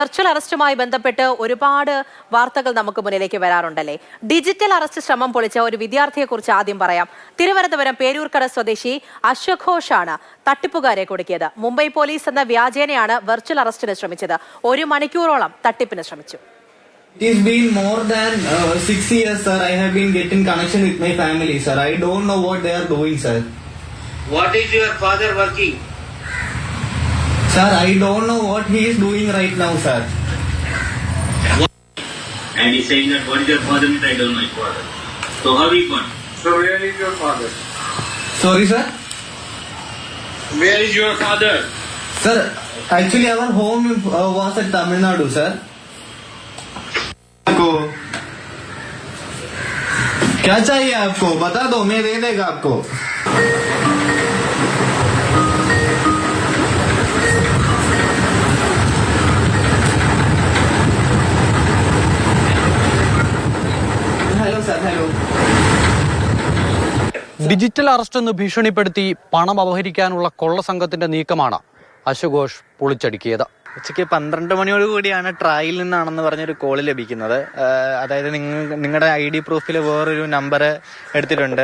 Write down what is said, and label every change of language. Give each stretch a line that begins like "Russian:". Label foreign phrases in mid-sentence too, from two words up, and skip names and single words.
Malayalam: വെർച്വൽ അറസ്റ്റുമായി ബന്ധപ്പെട്ട് ഒരുപാട് വാർത്തകൾ നമുക്ക് മുന്നിലേക്ക് വരാറുണ്ടല്ലേ.
English: digital arrest
Malayalam: ശ്രമം പൊളിച്ച ഒരു വിദ്യാർത്ഥിയെക്കുറിച്ച് ആദ്യം പറയാം. തിരുവനന്തപുരം പേരൂർക്കട സ്വദേശി അശ്വഘോഷാണ് തട്ടിപ്പുകാരെ കുടുക്കിയത്. മുംബൈ പോലീസ് എന്ന വ്യാജേനയാണ് വെർച്വൽ അറസ്റ്റിന് ശ്രമിച്ചത്. 1 മണിക്കൂറോളം തട്ടിപ്പിന് ശ്രമിച്ചു.
English: It has been more than 6 years, sir. I have been getting connection with my family, sir. I don't know what they are doing, sir. What is your father working? Sir, I don't know what he is doing right now, sir. And he's saying that what is your father means I don't know his father. So how he gone? So where is your father? Sorry, sir. Where is your father? Sir, actually our home was at Tamil Nadu, sir.
Hindi: आपको क्या चाहिए? आपको बता दो, मैं दे देगा आपको.
English: hello sir, hello. digital arrest
Malayalam: എന്ന് ഭീഷണിപ്പെടുത്തി പണം അപഹരിക്കാനുള്ള കൊള്ളസംഘത്തിന്റെ നീക്കമാണ് അശ്വഘോഷ് പൊളിച്ചടുക്കിയത്. ഉച്ചയ്ക്ക് 12 മണിയോട് കൂടിയാണ് ട്രായിൽ നിന്നാണെന്ന് പറഞ്ഞൊരു കോള് ലഭിക്കുന്നത്. അതായത് നിങ്ങളുടെ ID പ്രൂഫിൽ വേറൊരു നമ്പർ എടുത്തിട്ടുണ്ട്.